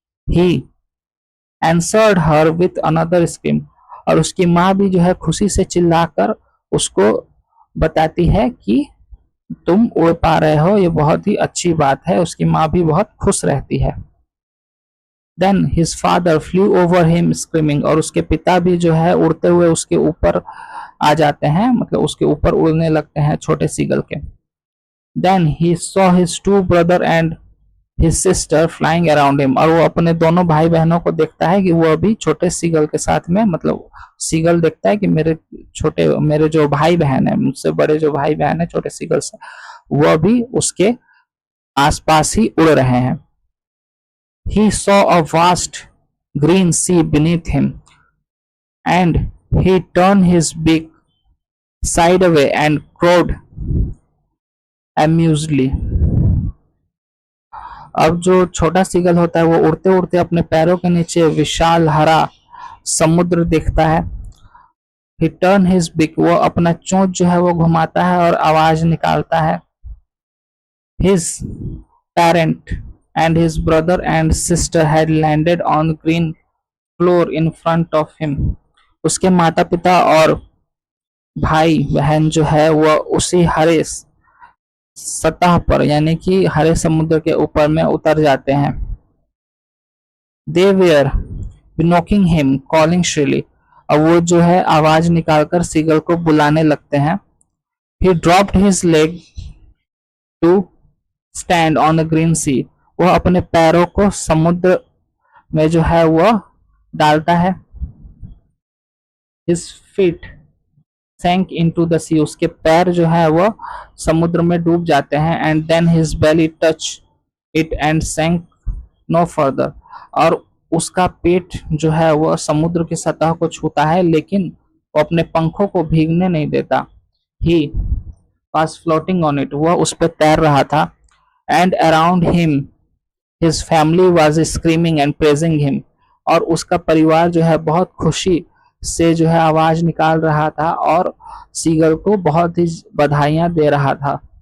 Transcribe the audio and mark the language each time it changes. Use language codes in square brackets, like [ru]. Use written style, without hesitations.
[en] He answered her with another scream. [hi] और उसकी माँ भी जो है खुशी से चिल्लाकर उसको बताती है कि तुम उड़ पा रहे हो, ये बहुत ही अच्छी बात है. उसकी माँ भी बहुत खुश रहती है. [en] Then his father flew over him screaming. [hi] और उसके पिता भी जो है उड़ते हुए उसके ऊपर आ जाते हैं, मतलब उसके ऊपर उड़ने लगते हैं छोटे सीगल के. [en] Then he saw his two brother and his sister flying around him. [hi] और वो अपने दोनों भाई बहनों को देखता है कि वो अभी छोटे सीगल के साथ में, मतलब सीगल देखता है कि मेरे जो भाई बहन है, मुझसे बड़े जो भाई बहन है छोटे सीगल से, वो अभी उसके आसपास ही उड़ रहे हैं. [en] He saw a vast green sea beneath him, and he turned his beak side away and crowed amusedly. [hi] अब जो छोटा सीगल होता है वो उड़ते उड़ते अपने पैरों के नीचे विशाल हरा समुद्र देखता है. [en] He turned his beak. [hi] वो अपना चोंच जो है वो घुमाता है और आवाज निकालता है. [en] His parent and his brother and sister had landed on green floor in front of him. [hi] उसके माता पिता और भाई बहन जो है वह उसी हरे सतह पर यानी कि हरे समुद्र के ऊपर में उतर जाते हैं. [en] They were knocking him, calling shrilly. [hi] अब वो जो है आवाज निकालकर सीगल को बुलाने लगते हैं. [en] He dropped his leg to stand on the green sea. [hi] वह अपने पैरों को समुद्र में जो है वह डालता है. [en] His feet sank into the sea. [hi] उसके पैर जो है वह समुद्र में डूब जाते हैं. [en] And then his belly touched it and sank no further. [hi] और उसका पेट जो है वह समुद्र की सतह को छूता है लेकिन वो अपने पंखों को भीगने नहीं देता. [en] He was floating on it. [hi] वह उस पर तैर रहा था. [en] And around him his family was screaming and praising him. [hi] और उसका परिवार जो है बहुत खुशी से जो है आवाज निकाल रहा था और सीगल को बहुत ही बधाइयां दे रहा था.